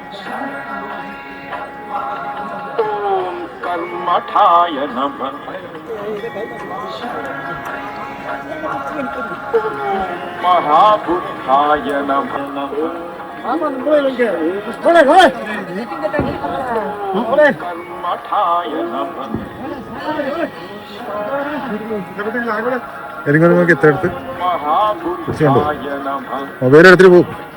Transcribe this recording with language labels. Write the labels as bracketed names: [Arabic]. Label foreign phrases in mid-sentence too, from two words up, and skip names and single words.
[Sanskrit] ओम कर्मठाय नमः महाबुद्धाय नमः कर्मठाय नमः [Malayalam] എനിക്ക് നോക്കി എത്ര എടുത്ത് [Sanskrit] महाबुद्धाय नमः [Malayalam] മൊബൈൽ എടുത്തിട്ട് പോകും.